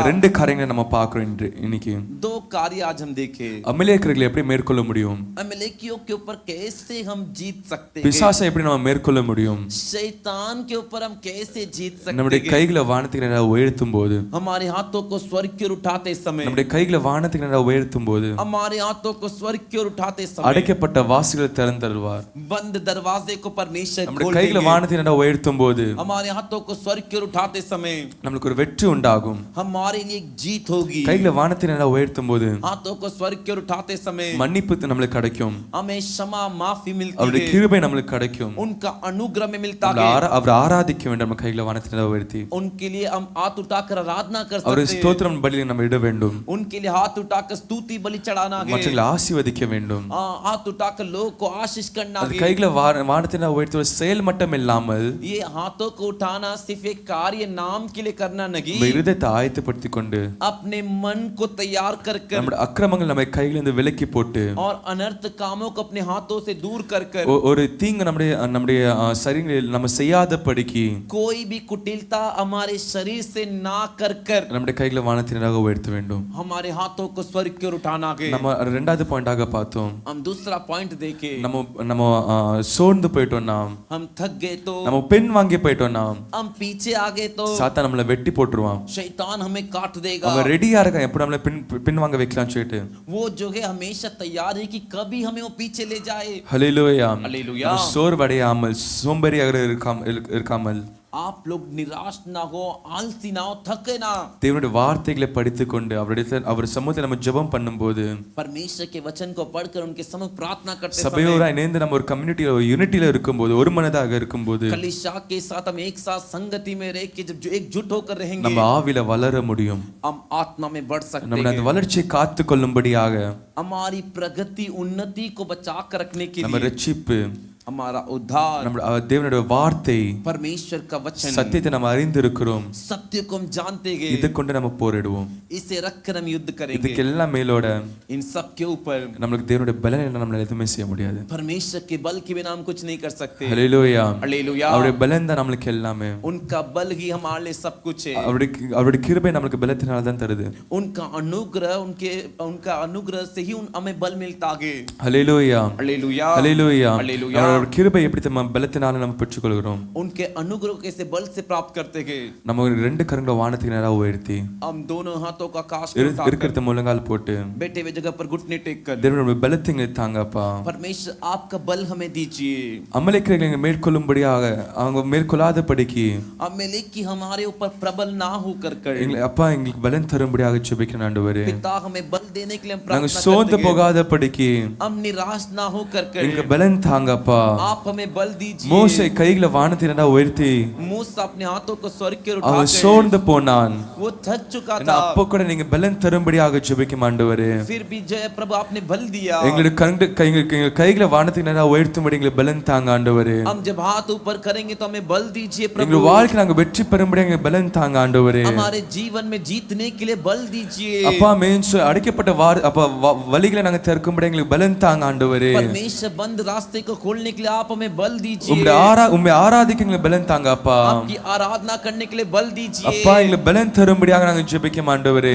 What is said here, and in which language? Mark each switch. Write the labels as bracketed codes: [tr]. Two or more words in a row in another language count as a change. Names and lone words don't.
[ta] ரெண்டு காரியங்களை நம்ம பார்க்கிறோம் இன்னைக்கு. [hi] दो कार्य आज हम देखे। [ta] அமலேக்கியர்களை எப்படி மேற்கொள்ள முடியும்? [hi] अमलेकियों के ऊपर कैसे हम जीत सकते हैं? [ta] பிசாசை எப்படி நம்ம மேற்கொள்ள முடியும்? [hi] शैतान के ऊपर हम कैसे जीत सकते [ta] நம்முடைய [hi] हैं? [ta] கைகளை வானத்துக்கு நேராக உயர்த்தும் போது [hi] हमारे हाथों को स्वर्ग की ओर उठाते समय, [ta] நம்முடைய கைகளை வானத்துக்கு நேராக உயர்த்தும் போது [hi] हमारे हाथों को स्वर्ग की ओर उठाते समय [ta] அடைக்கப்பட்ட வாசல்களை திறந்தருவார். [hi] बंद दरवाजे को परमेश्वर [ta] நம்முடைய [hi] खोल [ta] கைகளை [hi] देंगे। [ta] வானத்துக்கு நேராக உயர்த்தும் போது [hi] हमारे हाथों को स्वर्ग की ओर उठाते समय [ta] நமக்கு ஒரு வெற்றி உண்டாகும். [hi] हमारे लिए एक जीत होगी। [ta] கைகளை வானத்துக்கு நேராக உயர்த்தும் போது [hi] हाथों को स्वर्ग की ओर उठाते समय [ta] மன்னிப்பு நம்மளுக்கு கிடைக்கும். [hi] हमें क्षमा माफी मिलती [ta] அவருடைய [hi] है। [ta] கிருபை நம்மளுக்கு கிடைக்கும். [hi] उनका अनुग्रह में मिलता है। [ta] அவர் ஆராதிக்க வேண்டும். நம்ம கைகளை வானத்துக்கு நேராக உயர்த்தி [hi] उनके लिए हम हाथ उठाकर आराधना कर [ta] அவருடைய [hi] सकते हैं। [ta] ஸ்தோத்திரம் பலியை நம்ம இட வேண்டும். [hi] उनके लिए हाथ उठाकर स्तुति बलि चढ़ाना है। [ta] மற்றவர்களை ஆசீர்வதிக்க வேண்டும். [hi] हाथ उठाकर लोगों को आशीष करना [ta] அது [hi] है। [ta] கைகளை வானத்துக்கு நேராக உயர்த்தி ஒரு செயல் மட்டும் இல்லாமல் [hi] ये हाथों को उठाना सिर्फ एक कार्य नाम के लिए करना नहीं, [ta] நம்ம இருதயத்தை ஆயத்தப்படுத்திக் கொண்டு [hi] अपने मन को तैयार कर कर [ta] நம்முடைய அக்கிரமங்கள் நம்ம கையிலிருந்து விலக்கி போட்டு [hi] और अनर्थ कामों को अपने हाथों से दूर कर कर [ta] ஒரு தீங்கு நம்முடைய சரீரங்களில் நம்ம செய்யாதபடிக்கு [hi] कोई भी कुटिलता हमारे शरीर से ना कर कर [ta] நம்முடைய கைகளை வானத்துக்கு நேராக உயர்த்த வேண்டும். [hi] हमारे हाथों को स्वर्ग की ओर उठाना है। [ta] நம்ம ரெண்டாவது பாயிண்டாக பார்த்தோம். [hi] हम दूसरा पॉइंट देखे। [ta] நம்ம சோர்ந்து போயிட்டோம்னா, [hi] हम थक गए तो, [ta] நம்ம பின் வாங்கி போயிட்டோம்னா, [hi] हम पीछे आ गए तो [ta] சாத்தான் நம்மள வெட்டி போட்டுருவான். [hi] शैतान हमें काट देगा। [ta] அவன் ரெடியா இருக்கான் எப்படி நம்மள பின் வாங்க வைக்கலாம்னு சொல்லிட்டு. [hi] वो जो है हमेशा तैयार है कि कभी हमें वो पीछे ले जाए। [ta] ஹalleluya. [hi] हालेलुया। [ta] சோர்வடையாமல் சோம்பேறியாக இருக்காமல் [hi] आप लोग निराश ना हो, आलसी ना हो, थके ना। [ta] தேவனுடைய வார்த்தைகளை படித்துக்கொண்டு அவர் சமூகத்தில் நம்ம ஜெபம் பண்ணும்போது, [hi] परमेश्वर के वचन को पढ़कर उनके सम्मुख प्रार्थना करते [ta] சபையோட [hi] समय, [ta] இணைந்து நம்ம ஒரு கம்யூனிட்டில ஒரு யூனிட்டில இருக்கும்போது, ஒரு மனதாக இருக்கும்போது [hi] कलीसिया के साथ हम एक साथ संगति में रह के जब एकजुट होकर रहेंगे, [ta] நம்ம ஆவில வளர முடியும். [hi] हम आत्मा में बढ़ सकते [ta] நம்ம அந்த [hi] हैं। [ta] வளர்ச்சியை காத்துக்கொள்ளும்படியாக [hi] हमारी प्रगति उन्नति को बचा कर रखने के [ta] நம்ம [hi] लिए [ta] ரட்சிப்பு, [hi] हमारा उद्धार, [ta] நம்ம தேவனுடைய வார்த்தை, [hi] परमेश्वर का वचन, [ta] சத்தியத்தை நம்ம அறிந்திருக்கிறோம். [hi] सत्य को हम जानते हैं। [ta] இதை கொண்டு நம்ம போரிடுவோம். [hi] इसे रखकर हम युद्ध करेंगे। [ta] இதுக்கெல்லாம் மேலோட [hi] इन सब के ऊपर [ta] நமக்கு தேவனுடைய பலன் என்ன நம்மளால எதுவுமே செய்ய முடியாது. [hi] परमेश्वर के बल के बिना हम कुछ नहीं कर सकते। [ta] ஹalleluya. [hi] हालेलुया। [ta] அவருடைய பலன் தான் நமக்கு எல்லாமே. [hi] उनका बल ही हमारे लिए सब कुछ है। [ta] அவருடைய கிருபை நமக்கு பலத்தினால தான் தருது. [hi] उनका अनुग्रह से ही हमें बल मिलता है। [ta] ஹalleluya. [hi] हालेलुया। [ta] ஹalleluya. [hi] हालेलुया। [ta] அவருடைய கிருபை எப்படி நம்ம பலத்தினால நம்ம பெற்றுக்கொள்கிறோம். [hi] उनके अनुग्रह कैसे बल से प्राप्त करते हैं? [ta] நம்ம ரெண்டு கரங்களை வானத்துக்கு நேராக உயர்த்தி [hi] हम दोनों हाथों का आकाश में उठाकर [ta] இருக்கிறத முழங்கால் போட்டு [hi] बैठे हुए जगह पर घुटने टेक कर, [ta] தேவனுடைய பலத்தை தாங்கப்பா. [hi] परमेश्वर आपका बल हमें दीजिए। [ta] அமலேக்கியர்களை மேற்கொள்ளும்படியாக அவங்க மேற்கொள்ளாதபடிக்கு [hi] अमेलेक की हमारे ऊपर प्रबल ना होकर कर, [ta] அப்பா எங்களுக்கு பலன் தரும்படியாக ஜெபிக்கிறேன் ஆண்டவரே. [hi] पिता हमें बल देने के लिए हम [ta] நாங்க [hi] प्रार्थना [ta] சோர்ந்து [hi] करते हैं। [ta] போகாதபடிக்கு [hi] हम निराश ना होकर कर [ta] எங்களுக்கு பலன் தாங்கப்பா. [hi] आप हमें बल दीजिए। [ta] மோசே கைகளை வானத்தை நேரா உயர்த்தி [hi] मूसा अपने हाथों को स्वर्ग की ओर [ta] அவன் [hi] उठाकर [ta] சோர்ந்து போனான். [hi] वो थक चुका [ta] ஏன்னா [hi] था, [ta] அப்போ கூட நீங்க பலன் தரும்படியாக ஜெபிக்கும் ஆண்டவரே. [hi] फिर भी जय प्रभु आपने बल दिया। [ta] எங்களுடைய கைகளை வானத்தை நேரா உயர்த்தும்படி எங்களுக்கு பலன் தாங்க ஆண்டவரே. [hi] हम जब हाथ ऊपर करेंगे तो हमें बल दीजिए प्रभु। [ta] எங்களுடைய வாழ்க்கையில நாங்க வெற்றி பெறும்படி எங்களுக்கு பலன் தாங்க ஆண்டவரே. [hi] हमारे जीवन में जीतने के लिए बल दीजिए। [ta] அப்பா மீன்ஸ் அடைக்கப்பட்ட வழிகளை நாங்க திறக்கும்படி எங்களுக்கு பலன் தாங்க ஆண்டவரே. [hi] परमेश्वर बंद रास्ते को खोलने के लिए आप हमें बल दीजिए। [ta] உம்மை ஆராதிக்க எங்களுக்கு பலன் தாங்க அப்பா. [hi] आपकी आराधना करने के लिए बल दीजिए। [ta] அப்பா எங்களுக்கு பலன் தரும்படியாக நாங்க ஜெபிக்கும் ஆண்டவரே.